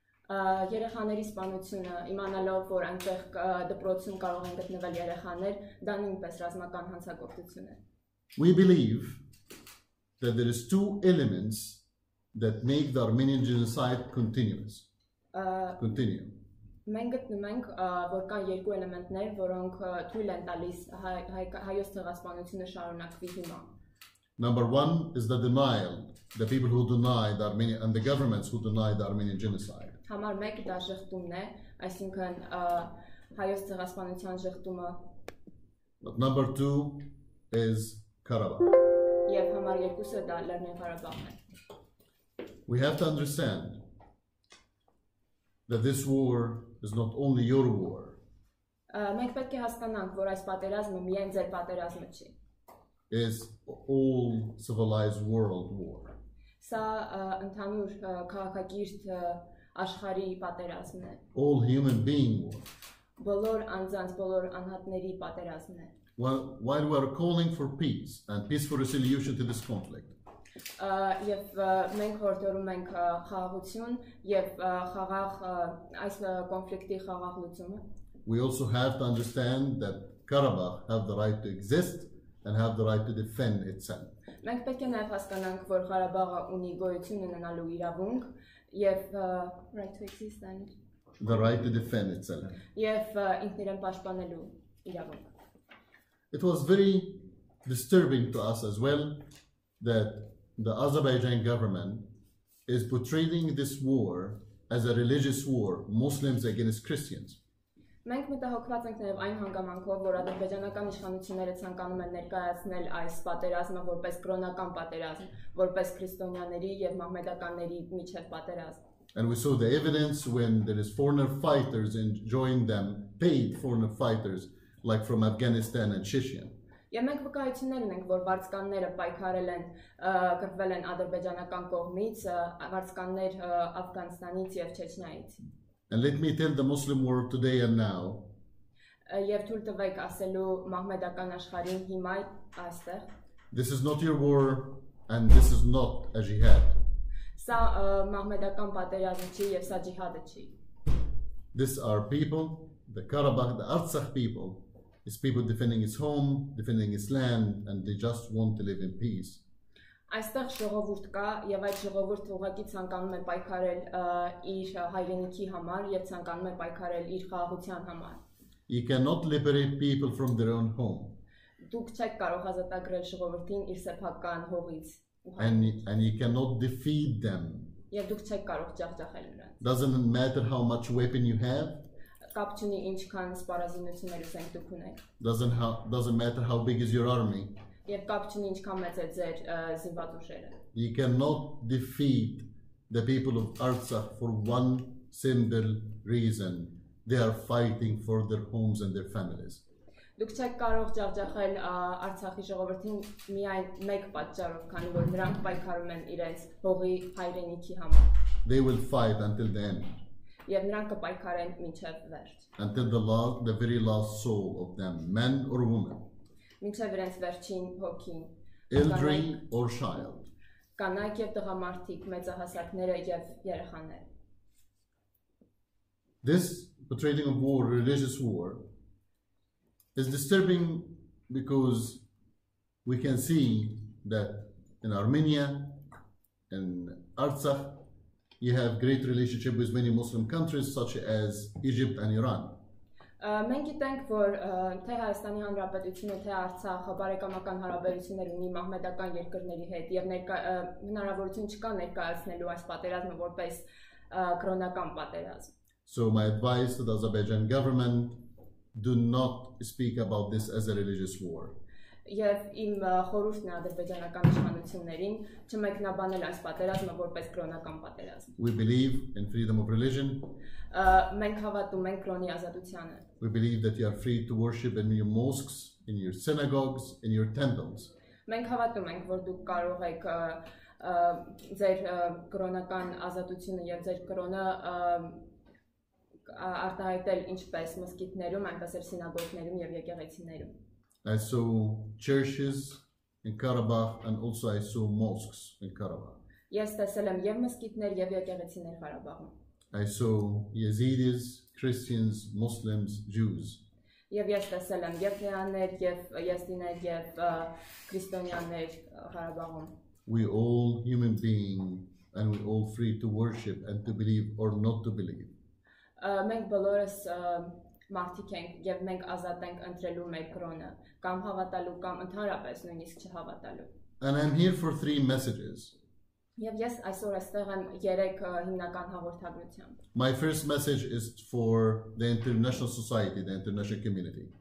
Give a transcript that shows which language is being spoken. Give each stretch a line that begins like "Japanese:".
Armenian: Երեխաների սպանությունը, իմանալով, որ այնտեղ դպրոցում կարող են գտնվել երեխաներ, դա նույնպես ռազմական հանցագործություն է։
English: We believe that there is two elements that make the Armenian genocide continue.
Armenian: Մենք գտնում ենք, որ կան երկու էլեմենտներ, որոնք թույլ են տալիս հայոց ցեղասպանությունը շարունակվի հիմա։
English: Number one is the denial, the people who deny the Armenian and the governments who deny the Armenian genocide.
Armenian: Համար 1 դա շղթումն է, այսինքն հայոց ցեղասպանության շղթումը։
English: But number two is Karabakh.
Armenian: Եվ համար 2-ը դա Լեռնային Ղարաբաղն է։
English: We have to understand that this war is not only your war.
Armenian: Մենք պետք է հասկանանք, որ այս պատերազմը միայն ձեր պատերազմը չի։
English: Is all civilized world war.
Armenian: Սա ընդհանուր քաղաքակիրթ աշխարհի պատերազմն է։
English: All human being war.
Armenian: Բոլոր անձանց, բոլոր անհատների պատերազմն է։
English: While we are calling for peace and peaceful resolution to this conflict.
Armenian: Եվ մենք հորդորում ենք խաղաղություն եւ խաղաղ այս կոնֆլիկտի խաղաղ լուծումը։
English: We also have to understand that Karabakh have the right to exist and have the right to defend itself.
Armenian: Մենք պետք է նաև հասկանանք, որ Ղարաբաղը ունի գոյություն ունենալու իրավունք եւ
English: right to exist and the right to defend itself.
Armenian: Եվ ինքն իրեն պաշտպանելու իրավունք։
English: It was very disturbing to us as well that the Azerbaijan government is portraying this war as a religious war, Muslims against Christians.
Armenian: Մենք մտահոգված ենք նաև այն հանգամանքով, որ ադրբեջանական իշխանությունները ցանկանում են ներկայացնել այս պատերազմը որպես կրոնական պատերազմ, որպես քրիստոնյաների եւ մահմեդականների միջև պատերազմ։
English: And we saw the evidence when there is foreigner fighters and join them, paid foreigner fighters like from Afghanistan and Chechen.
Armenian: Եվ մենք վկայություններ ունենք, որ վարձկանները պայքարել են, կրվել են ադրբեջանական կողմից, վարձկաններ Աֆղանստանից եւ Չեչնիայից։
English: And let me tell the Muslim world today and now.
Armenian: Եվ թույլ տվեք ասելու մահմեդական աշխարհին հիմա այստեղ։
English: This is not your war and this is not a jihad.
Armenian: Սա մահմեդական պատերազմ չի եւ սա ջիհադը չի։
English: These are people, the Karabakh, the Artsakh people. It's people defending its home, defending its land, and they just want to live in peace.
Armenian: Այստեղ ժողովուրդ կա եւ այդ ժողովուրդը ուղղակի ցանկանում է պայքարել իր հայրենիքի համար եւ ցանկանում է պայքարել իր խաղաղության համար։
English: You cannot liberate people from their own home.
Armenian: Դուք չեք կարող ազատագրել ժողովրդին իր սեփական հողից։
English: And you cannot defeat them.
Armenian: Եվ դուք չեք կարող ջախջախել նրանց։
English: Doesn't matter how much weapon you have.
Armenian: Կապ չունի ինչքան սպառազինություններ ուզենք դուք ունեք։
English: Doesn't matter how big is your army.
Armenian: Եվ կապ չունի ինչքան մեծ է ձեր զինված ուժերը։
English: You cannot defeat the people of Artsakh for one simple reason. They are fighting for their homes and their families.
Armenian: Դուք չեք կարող ջախջախել Արցախի ժողովրդին միայն մեկ պատճառով, քանի որ նրանք պայքարում են իրենց հողի հայրենիքի համար։
English: They will fight until the end.
Armenian: Եվ նրանք կպայքարեն մինչև վերջ։
English: Until the very last soul of them, man or woman,
Armenian: Մինչև իրենց վերջին հոգին։
English: elderly or child.
Armenian: Կանայք եւ տղամարդիկ, մեծահասակները եւ երեխաները։
English: This portraying of war, religious war, is disturbing because we can see that in Armenia and Artsakh, you have great relationship with many Muslim countries such as Egypt and Iran.
Armenian: Մենք գիտենք, որ թե Հայաստանի Հանրապետությունը, թե Արցախը բարեկամական հարաբերություններ ունի մահմեդական երկրների հետ եւ հնարավորություն չկա ներկայացնելու այս պատերազմը որպես կրոնական պատերազմ։
English: So my advice to the Azerbaijan government, do not speak about this as a religious war.
Armenian: Եվ իմ խորհուրդն է ադրբեջանական իշխանություններին չմեկնաբանել այս պատերազմը որպես կրոնական պատերազմ։
English: We believe in freedom of religion.
Armenian: Մենք հավատում ենք կրոնի ազատությանը։
English: We believe that you are free to worship in your mosques, in your synagogues, in your temples.
Armenian: Մենք հավատում ենք, որ դուք կարող եք ձեր կրոնական ազատությունը եւ ձեր կրոնը արտահայտել ինչպես մոսկիտներում, այնպես էլ սինագոգներում եւ եկեղեցիներում։
English: I saw churches in Karabakh and also I saw mosques in Karabakh.
Armenian: Ես տեսել եմ եւ մոսկիտներ եւ եկեղեցիներ Ղարաբաղում։
English: I saw Yazidis, Christians, Muslims, Jews.
Armenian: Եվ ես տեսել եմ եւ հրեաներ եւ եզդիներ եւ քրիստոնյաներ Ղարաբաղում։
English: We all human beings and we all free to worship and to believe or not to believe.
Armenian: Մենք բոլորս մարդիկ ենք եւ մենք ազատ ենք ընտրելու մեր կրոնը, կամ հավատալու կամ ընդհանրապես նույնիսկ չհավատալու։
English: And I'm here for 3 messages.
Armenian: Եվ ես այսօր այստեղ եմ 3 հիմնական հաղորդագրությամբ։
English: My first message is for the international society, the international community.